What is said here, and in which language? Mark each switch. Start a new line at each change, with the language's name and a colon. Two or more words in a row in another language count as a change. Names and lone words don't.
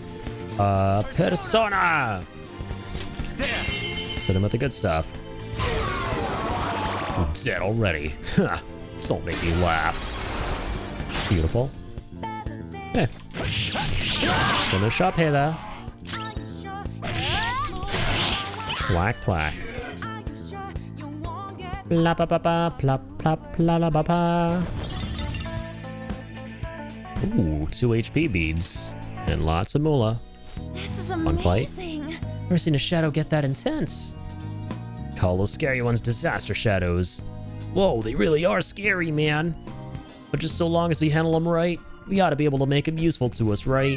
English: Persona! Let's hit him with the good stuff. I'm dead already. Don't make me laugh. Beautiful. Yeah. Finish up here, though. Thwack, thwack. Blah, ba, ba, ba, plop, plop, la, la, ba, ba. Ooh, 2 HP beads. And lots of moolah. This is Fun fight. amazing. Never seen a shadow get that intense. Call those scary ones Disaster Shadows. Whoa, they really are scary, man. But just so long as we handle them right, we ought to be able to make them useful to us, right?